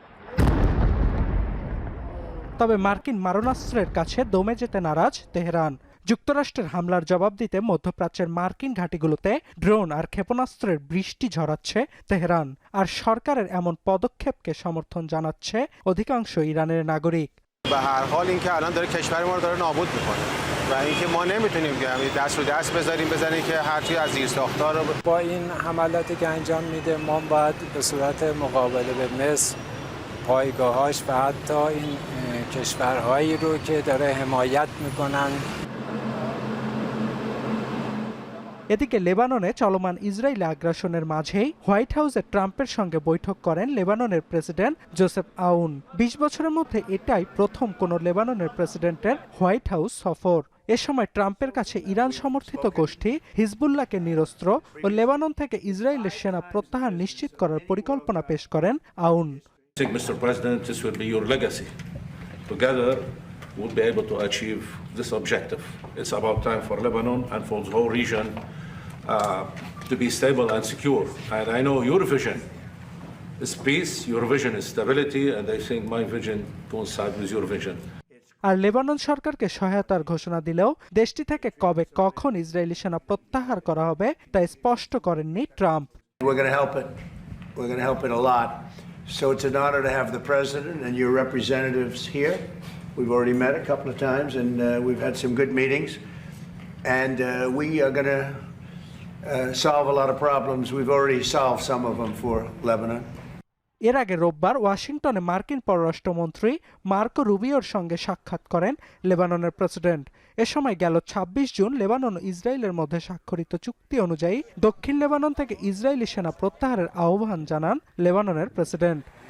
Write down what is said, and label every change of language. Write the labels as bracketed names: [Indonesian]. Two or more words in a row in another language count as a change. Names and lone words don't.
[Bangla] তবে মার্কিন মারণাস্ত্রের কাছে দমে যেতে নারাজ তেহরান। যুক্তরাষ্ট্রের হামলার জবাব দিতে মধ্যপ্রাচ্যের মার্কিন ঘাঁটিগুলোতে ড্রোন আর ক্ষেপণাস্ত্রের বৃষ্টি ঝরাচ্ছে তেহরান। আর সরকারের এমন পদক্ষেপকে সমর্থন জানাচ্ছে অধিকাংশ ইরানের নাগরিক। [Persian] به هر حال اینکه الان داره کشور ما رو داره نابود میکنه و اینکه ما نمیتونیم که دست رو دست بزنیم که هر چی از زیرساخت‌ها رو با این حملاتی که انجام میده ما باید به صورت مقابله به مصر پایگاهاش و حتی این کشورهایی رو که داره حمایت میکنن। [Bangla] এদিকে লেবাননে চলমান ইসরায়েলি আগ্রাসনের মাঝেই হোয়াইট হাউসে ট্রাম্পের সঙ্গে বৈঠক করেন লেবাননের প্রেসিডেন্ট জোসেফ আউন। 20 বছরের মধ্যে এটাই প্রথম কোনো লেবাননের প্রেসিডেন্টের হোয়াইট হাউস সফর। এ সময় ট্রাম্পের কাছে ইরান সমর্থিত গোষ্ঠী হিজবুল্লাহকে নিরস্ত্র ও লেবানন থেকে ইসরায়েলের সেনা প্রত্যাহার নিশ্চিত করার পরিকল্পনা পেশ করেন আউন। [English] Mr. President, this will be your legacy. Together, we'll be able to achieve this objective. It's about time for Lebanon and for the whole region to be stable and secure. And I know your vision is peace, your vision is stability, and I think my vision coincides with your vision. [Bangla] আর লেবানন সরকারকে সহায়তার ঘোষণা দিলেও দেশটি থেকে কবে কখন ইসরায়েলি সেনা প্রত্যাহার করা হবে তা স্পষ্ট করেননি ট্রাম্প। [English] We're going to help it. We're going to help it a lot. So it's an honor to have the president and your representatives here. We've already met a couple of times, and we've had some good meetings. And we are going to solve a lot of problems. We've already solved some of them for Lebanon. [Bangla] এর আগে রোববার ওয়াশিংটনে মার্কিন পররাষ্ট্রমন্ত্রী মার্কো রুবিওর সঙ্গে সাক্ষাৎ করেন লেবাননের প্রেসিডেন্ট। এ সময় গেল 26 জুন লেবানন ও ইসরায়েলের মধ্যে স্বাক্ষরিত চুক্তি অনুযায়ী দক্ষিণ লেবানন থেকে ইসরায়েলি সেনা প্রত্যাহারের আহ্বান জানান লেবাননের প্রেসিডেন্ট।